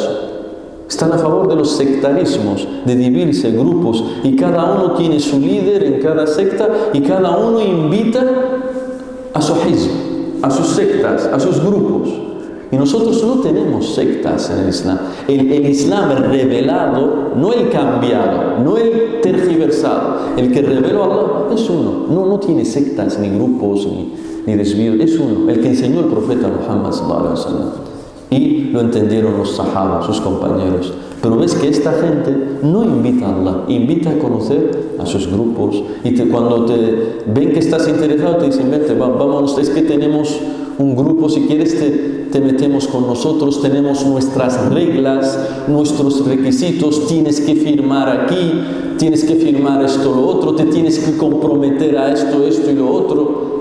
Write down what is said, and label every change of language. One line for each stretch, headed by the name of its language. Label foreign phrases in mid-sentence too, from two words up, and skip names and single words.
Spanish: Están a favor de los sectarismos, de dividirse grupos, y cada uno tiene su líder en cada secta, y cada uno invita a su hizb, a sus sectas, a sus grupos. Y nosotros no tenemos sectas en el Islam. El Islam revelado, no el cambiado, no el tergiversado. El que reveló a Allah es uno. No tiene sectas, ni grupos, ni desvíos. Es uno, el que enseñó el profeta Muhammad
Arabic: صلى الله عليه وسلم.
Spanish: Y lo entendieron los sahaba, sus compañeros. Pero ves que esta gente no invita a Allah, invita a conocer a sus grupos. Y cuando te ven que estás interesado, te dicen, vete, vámonos, es que tenemos un grupo, si quieres te metemos con nosotros, tenemos nuestras reglas, nuestros requisitos, tienes que firmar aquí, tienes que firmar esto, lo otro, te tienes que comprometer a esto y lo otro.